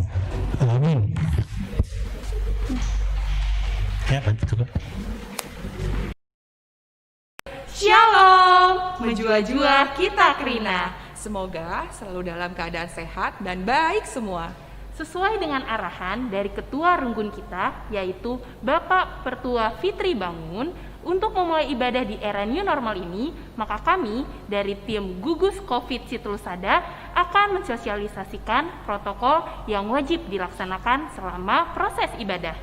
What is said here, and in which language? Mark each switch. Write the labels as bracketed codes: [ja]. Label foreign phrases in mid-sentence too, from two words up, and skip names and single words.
[id] Amin. Ya, betul. [btx] Shalom, menjua-jua kita Krina. [id] Semoga selalu dalam keadaan sehat dan baik semua. Sesuai dengan arahan dari Ketua Renggun kita, yaitu Bapak Pertua Fitri Bangun, untuk memulai ibadah di era [en] new normal [id] ini, maka kami dari tim Gugus Covid Situlusada akan mensosialisasikan protokol yang wajib dilaksanakan selama proses ibadah.